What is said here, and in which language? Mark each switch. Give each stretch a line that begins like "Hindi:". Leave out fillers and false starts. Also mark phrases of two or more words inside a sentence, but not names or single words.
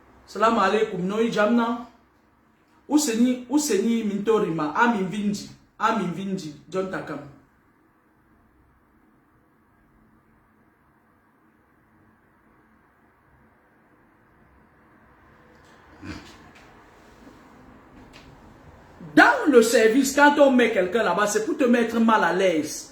Arabic: Salam alaikum.
Fula: No jamna. Useni mintorima. Amin vindi. John Takam.
French: Dans le service, quand on met quelqu'un là-bas, c'est pour te mettre mal à l'aise.